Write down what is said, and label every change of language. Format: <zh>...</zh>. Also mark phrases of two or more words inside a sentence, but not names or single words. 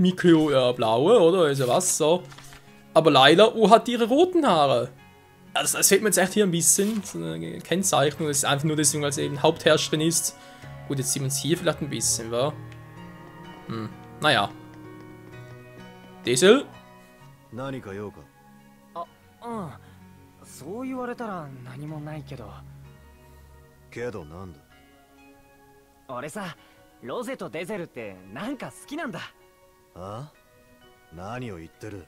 <de>Mikio blaue, oder? Ist ja Wasser. Aber Layla, hat ihre roten Haare. Also das fehlt mir jetzt echt hier ein bisschen. So eine Kennzeichnung. Das ist einfach nur deswegen, weil sie eben Hauptherrscherin ist. Gut, jetzt sieht man es hier vielleicht ein bisschen, wa? Naja. Dissel?</de> <ja>何か用か？そう言われたら何もないけど。けどなんだ？俺さ、ロゼとデゼルってなんか好きなんだ。あ？何を言ってる？</ja>